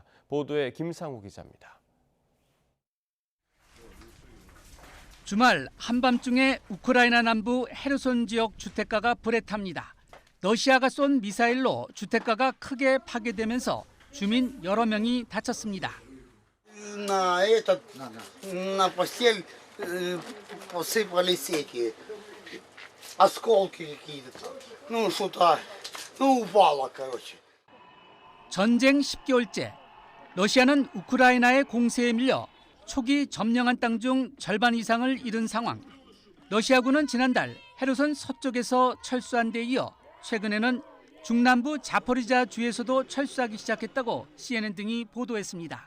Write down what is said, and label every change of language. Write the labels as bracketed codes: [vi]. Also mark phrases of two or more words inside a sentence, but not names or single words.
[ko] 보도에 김상우 기자입니다. 주말 한밤중에 우크라이나 남부 헤르손 지역 주택가가 불에 탑니다. 러시아가 쏜 미사일로 주택가가 크게 파괴되면서 주민 여러 명이 다쳤습니다. [ru] На постель посыпались эти осколки какие-то. Ну что-то, упало, короче. [ko] 전쟁 10개월째, 러시아는 우크라이나의 공세에 밀려 초기 점령한 땅 중 절반 이상을 잃은 상황. 러시아군은 지난달 헤르손 서쪽에서 철수한 데 이어 최근에는 중남부 자포리자 주에서도 철수하기 시작했다고 CNN 등이 보도했습니다.